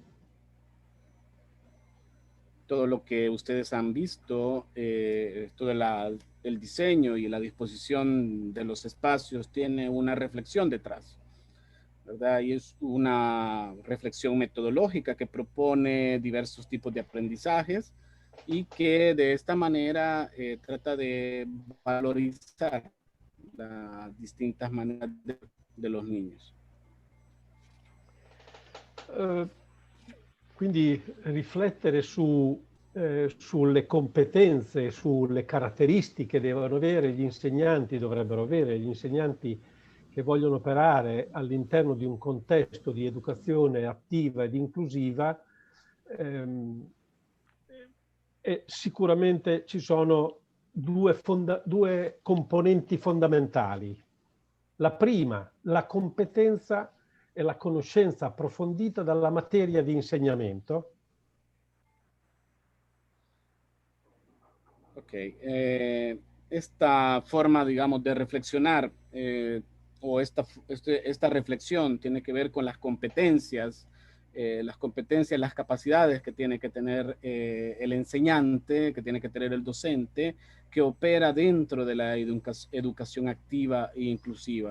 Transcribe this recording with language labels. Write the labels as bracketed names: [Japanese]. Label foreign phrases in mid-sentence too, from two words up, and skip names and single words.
[Spanish] Todo lo que ustedes han visto, todo el diseño y la disposición de los espacios tiene una reflexión detrás, ¿verdad? Y es una reflexión metodológica que propone diversos tipos de aprendizajes y que de esta manera trata de valorizar las distintas maneras de los niños. [Italian] Quindi riflettere sulle competenze, sulle caratteristiche che devono avere gli insegnanti, dovrebbero avere gli insegnanti che vogliono operare all'interno di un contesto di educazione attiva ed inclusiva, e sicuramente ci sono due componenti fondamentali. La prima, la competenza e la conoscenza approfondita dalla materia di insegnamento. [Spanish] Ok, esta forma, digamos, de reflexionar o esta reflexión tiene que ver con las competencias, las capacidades que tiene que tener el enseñante, que tiene que tener el docente, que opera dentro de la educación activa e inclusiva.